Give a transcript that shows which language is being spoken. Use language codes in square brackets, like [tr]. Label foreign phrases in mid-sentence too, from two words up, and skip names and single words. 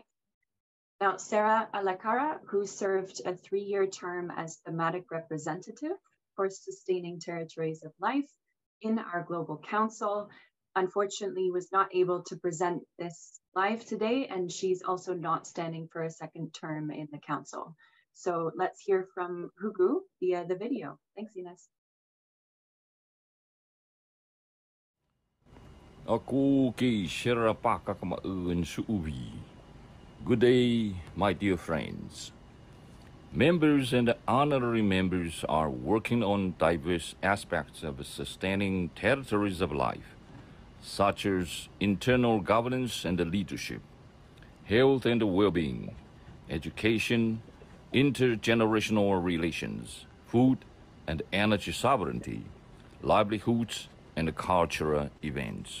[en] Now, Sarah Alakara, who served a 3-year term as thematic representative for sustaining territories of life in our Global Council, unfortunately was not able to present this live today, and she's also not standing for a second term in the council. So let's hear from Hugu via the video. Thanks, Ines. Aku ki sherapaka kama suuvi. Good day, my dear friends. Members and honorary members are working on diverse aspects of sustaining territories of life, such as internal governance and leadership, health and well-being, education, intergenerational relations, food and energy sovereignty, livelihoods, and cultural events.